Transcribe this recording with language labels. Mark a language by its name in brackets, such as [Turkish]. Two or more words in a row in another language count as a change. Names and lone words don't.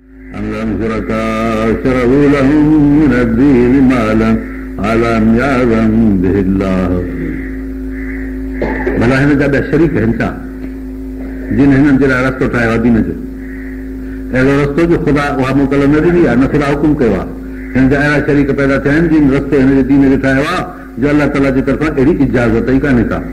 [Arabic] أم شركاء شرعوا لهم من الدين ما لم يأذن به الله. [Sindhi] भला हिन जा ॿिया शरीक आहिनि छा जिन हिननि जे लाइ रस्तो ठाहियो आहे दीन जो? अहिड़ो रस्तो जो ख़ुदा उहा मोकल न ॾिनी आहे, न ख़ुदा हुकुम कयो आहे। हिन जा अहिड़ा शरीक पैदा थिया आहिनि जिन रस्तो हिन जे दीन जो ठाहियो आहे जो अलाह ताला जे तरफ़ां अहिड़ी इजाज़त ई कान्हे का।